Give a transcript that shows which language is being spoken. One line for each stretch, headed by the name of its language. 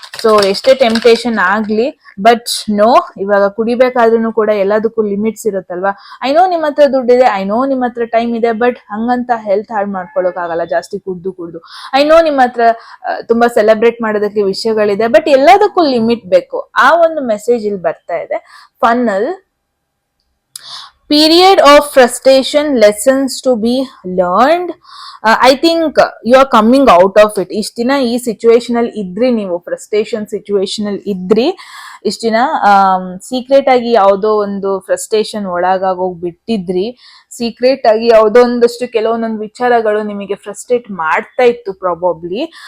Kannada: So ಎಷ್ಟೇ temptation ಆಗ್ಲಿ, but no, ಇವಾಗ ಕುಡಿಬೇಕಾದ್ರೂ ಕೂಡ ಎಲ್ಲದಕ್ಕೂ ಲಿಮಿಟ್ಸ್ ಇರುತ್ತಲ್ವಾ.
English: I know
Kannada: ನಿಮ್ಮ ಹತ್ರ ದುಡ್ಡಿದೆ, ಐ ನೋ ನಿಮ್ಮ ಹತ್ರ ಟೈಮ್ ಇದೆ, ಬಟ್ ಹಂಗಂತ ಹೆಲ್ತ್ ಹಾಳು ಮಾಡ್ಕೊಳಕ್ ಆಗಲ್ಲ ಜಾಸ್ತಿ ಕುಡ್ದು.
English: I know
Kannada: ನಿಮ್ಮ ಹತ್ರ ತುಂಬಾ ಸೆಲೆಬ್ರೇಟ್ ಮಾಡೋದಕ್ಕೆ ವಿಷಯಗಳಿದೆ, ಬಟ್ ಎಲ್ಲದಕ್ಕೂ ಲಿಮಿಟ್ ಬೇಕು. ಆ ಒಂದು ಮೆಸೇಜ್ ಇಲ್ಲಿ ಬರ್ತಾ ಇದೆ. ಫನ್ನಲ್
English: period of frustration, lessons to be learned. I think you are coming out of it.
Kannada: ಇಷ್ಟ ದಿನ ಈ ಸಿಚುವೇಶನ್ ಅಲ್ಲಿ ಇದ್ರಿ, ನೀವು ಫ್ರಸ್ಟ್ರೇಷನ್ ಸಿಚುವೇಶನ್ ಅಲ್ಲಿ ಇದ್ರಿ, ಇಷ್ಟ ದಿನ ಸೀಕ್ರೆಟ್ ಆಗಿ ಯಾವುದೋ ಒಂದು ಫ್ರಸ್ಟ್ರೇಷನ್ ಒಳಗಾಗೋಗಿ ಬಿಟ್ಟಿದ್ರಿ, ಸೀಕ್ರೆಟ್ ಆಗಿ ಯಾವುದೋ ಒಂದಷ್ಟು ಕೆಲವೊಂದೊಂದು ವಿಚಾರಗಳು ನಿಮಗೆ ಫ್ರಸ್ಟ್ರೇಟ್ ಮಾಡ್ತಾ ಇತ್ತು ಪ್ರಾಬಬ್ಲಿ.